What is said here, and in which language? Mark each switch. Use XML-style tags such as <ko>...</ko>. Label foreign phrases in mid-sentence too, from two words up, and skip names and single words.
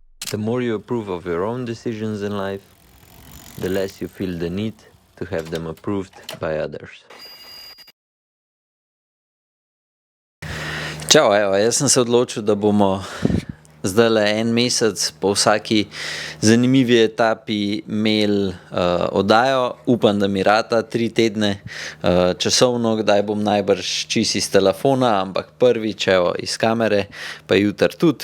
<en>The more you approve of your own decisions in life, the less you feel the need to have them approved by others.</en> <sl>Čau, jaz sem se odločil, da bomo zdajle en mesec po vsaki zanimivi etapi imeli oddajo. Upam, da mi rata 3 tedne časovno, kdaj bom najbrž čist iz telefona, ampak prvič iz kamere, pa jutri tudi.</sl>